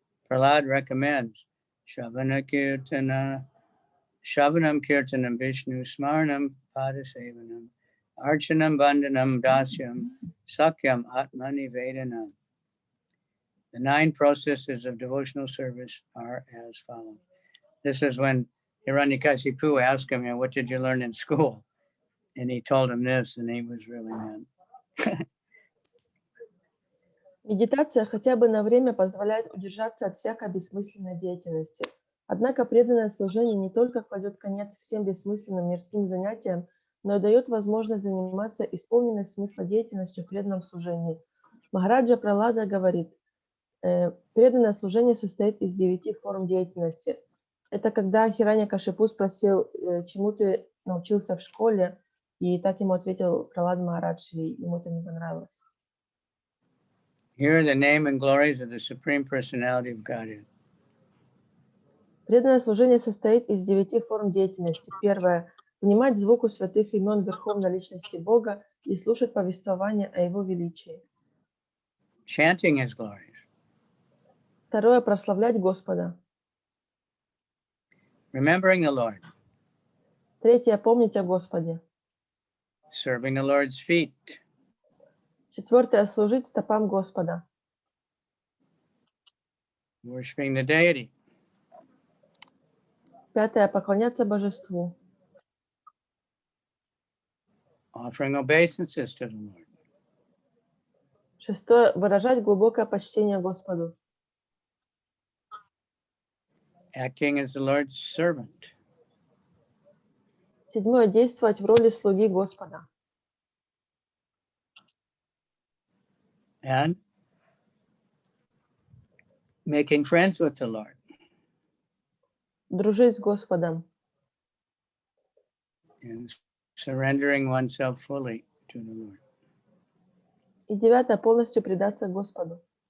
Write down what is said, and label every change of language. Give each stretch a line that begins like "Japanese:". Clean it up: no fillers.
English: Prahlad recommends
Sanskrit: Shravana Kirtana, Shravanam Kirtanam Vishnu Smaranam Padasevanam, Archanam Bandhanam Dasyam, Sakyam Atmani Vedanam.
English: The 9 processes of devotional service are as follows. This is when Hiranyakashipu asked him, what did you learn in school? And he told him this, and he was really mad.
Russian: Медитация хотя бы на время позволяет удержаться от всякой бессмысленной деятельности. Однако преданное служение не только кладет конец всем бессмысленным мирским занятиям, но и дает возможность заниматься исполненной смысла деятельностью в преданном служении. Махараджа Пралада говорит, преданное служение состоит из 9 форм деятельности. Это когда Хираньякашипу спросил, чему ты научился в школе, и так ему ответил Пралад Махарадж, и ему это не понравилось.
English: Here are the name and glories of the Supreme Personality of Godhead.
Russian: Преданное служение состоит из 9 форм деятельности. Первое – внимать звуку святых имен Верховной Личности Бога и слушать повествование о Его величии.
English: Chanting His glories.
Russian: Второе – прославлять Господа.
English: Remembering the Lord.
Russian: Третье – помнить о Господе.
English: Serving the Lord's feet.
Russian: Четвертое – служить стопам Господа.
English: Worshipping the deity.
Russian: Пятое – поклоняться Божеству.
English: Offering obeisances to the Lord.
Russian: Шестое – выражать глубокое почтение Господу.
English: Acting as the Lord's servant.
Russian: Седьмое – действовать в роли слуги Господа.
English: And making friends with the Lord.
Russian: Дружить с Господом.
English: And surrendering oneself fully to the Lord.
Russian: И девятое – полностью предаться Господу.